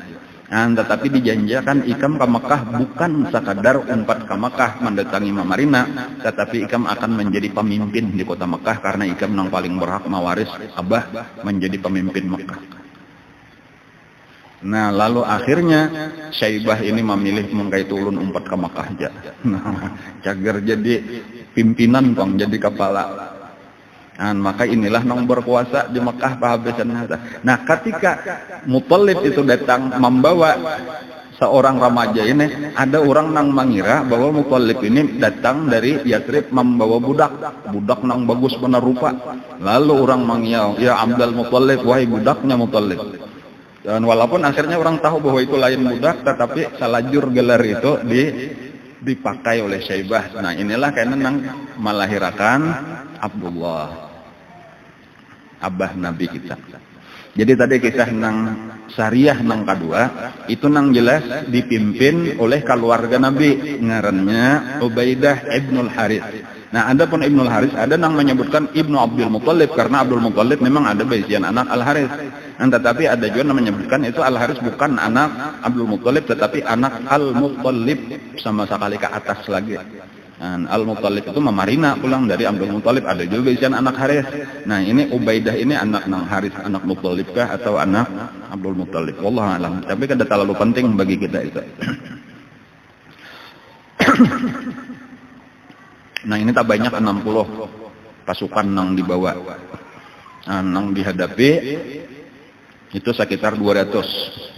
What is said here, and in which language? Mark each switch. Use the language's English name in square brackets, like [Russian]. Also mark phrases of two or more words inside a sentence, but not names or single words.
[Indonesian] Nah, tetapi dijanjikan ikam ke Mekah bukan sekadar umpat ke Mekah mendatangi Mamarina, tetapi ikam akan menjadi pemimpin di kota Mekah karena ikam yang paling berhak mewaris abah menjadi pemimpin Mekah. Nah lalu akhirnya Syaibah ini memilih mengkait ulun umpat ke Mekah aja. Nah, cager jadi pimpinan bang, jadi kepala. Nah, maka inilah nang berkuasa di Mekah pahabesan. Nah ketika Muttalib itu datang membawa seorang remaja ini, ada orang nang mengira bahwa Muttalib ini datang dari Yathrib membawa budak nang bagus benar rupa. Lalu orang mengiau, ya Abdul Muttalib, wahai budaknya Muttalib. Dan walaupun akhirnya orang tahu bahwa itu lain budak, tetapi salajur gelar itu dipakai oleh Syaibah. Nah inilah kayaknya nang melahirkan Abdullah, abah Nabi kita. Jadi tadi kisah nang syariah nang kedua itu nang jelas dipimpin oleh keluarga Nabi, ngarannya Ubaidah ibnul Harith. Nah adapun Ibnul Harith ada nang menyebutkan Ibnu Abdul Muttalib karena Abdul Muttalib memang ada bagian anak Al Harith. Nah, tetapi ada juga yang menyebutkan itu Al Harith bukan anak Abdul Muttalib tetapi anak Al Muttalib sama sekali ke atas lagi. Nah, Al Muttalib itu memarina pulang dari Abdul Muttalib, ada juga bagian anak Harith. Nah ini Ubaidah ini anak nang Harith, anak Muttalib kah atau anak Abdul Muttalib? [Arabic] والله أعلم. [Indonesian] Tapi kada terlalu penting bagi kita itu. Nah ini tak banyak 60 pasukan nang dibawa, nang dihadapi itu sekitar 200.